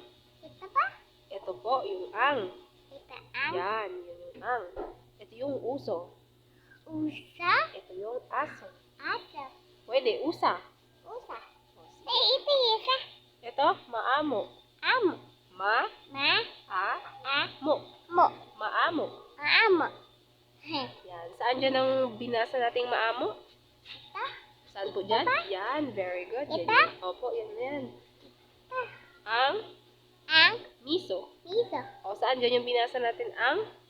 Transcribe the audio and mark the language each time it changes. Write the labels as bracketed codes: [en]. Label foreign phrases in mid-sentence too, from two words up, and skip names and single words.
[tl] Ita pa? Ito po, yung ang. Ita ang? Yan, yun yung ang. Ito yung uso. Usa? Ito yung aso. Asa? Pwede, usa. Usa. O, sige. Ito isa. Ito, maamo. Amo. Ma? Ma-a-mo. Mo. Maamo. Amo. Yan. Saan dyan ang binasa nating maamo? Ita? Saan po dyan? Ito? Yan, very good. Yan, Ito? yan. Opo, yan, yan. Ita? Ang Ang? miso. Misa. O, saan dyan yung binasa natin ang?